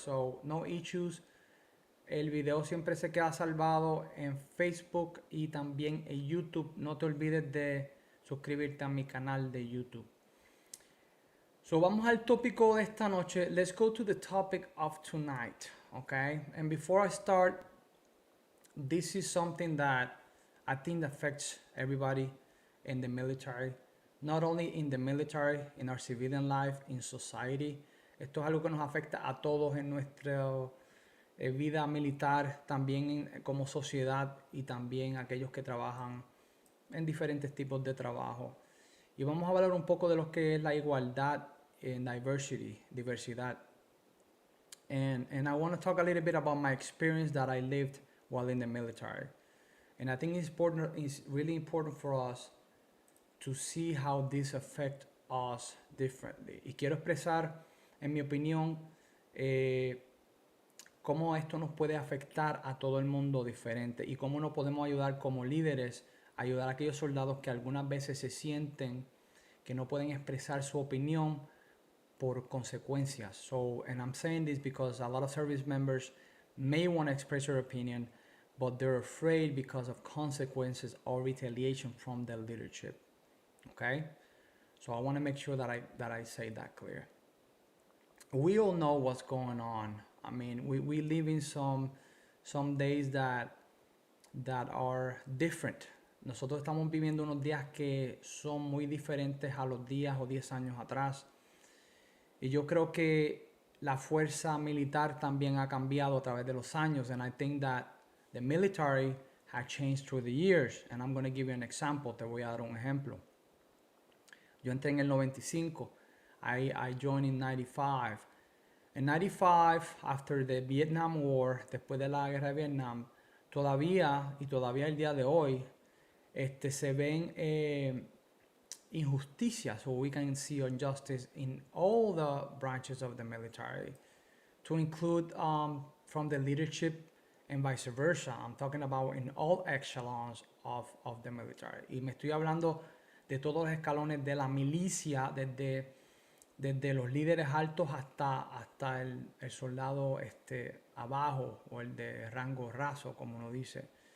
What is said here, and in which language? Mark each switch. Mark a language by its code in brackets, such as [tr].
[en] So no issues. [es] El video siempre se queda salvado en Facebook y también en YouTube. No te olvides de suscribirte a mi canal de YouTube. So vamos al tópico de esta noche. [en] Let's go to the topic of tonight. Okay? And before I start, this is something that I think affects everybody in the military. Not only in the military, in our civilian life, in society. [es] Esto es algo que nos afecta a todos en nuestra vida militar, también como sociedad y también aquellos que trabajan en diferentes tipos de trabajo. Y vamos a hablar un poco de lo que es la igualdad en diversidad. [en] And I want to talk a little bit about my experience that I lived while in the military. And I think it's really important for us to see how this affects us differently. [es] Y quiero expresar, en mi opinión, cómo esto nos puede afectar a todo el mundo diferente y cómo nos podemos ayudar como líderes, ayudar a aquellos soldados que algunas veces se sienten que no pueden expresar su opinión por consecuencias. [en] So, and I'm saying this because a lot of service members may want to express their opinion, but they're afraid because of consequences or retaliation from the leadership. Okay? So I want to make sure that I say that clear. We all know what's going on. I mean, we live in some days that are different. [es] Nosotros estamos viviendo unos días que son muy diferentes a los días o 10 años atrás. Y yo creo que la fuerza militar también ha cambiado a través de los años. [en] And I think that the military has changed through the years. And I'm going to give you an example. [es] Te voy a dar un ejemplo. Yo entré en el 95. [en] I joined in 95. [es] En 95, [en] after the Vietnam War, [es] después de la guerra de Vietnam, todavía el día de hoy, se ven injusticias, [en] so we can see injustice in all the branches of the military, to include from the leadership and vice versa. I'm talking about in all echelons of the military. [es] Y me estoy hablando de todos los escalones de la milicia, desde los líderes altos hasta el soldado abajo o el de rango raso, como uno dice.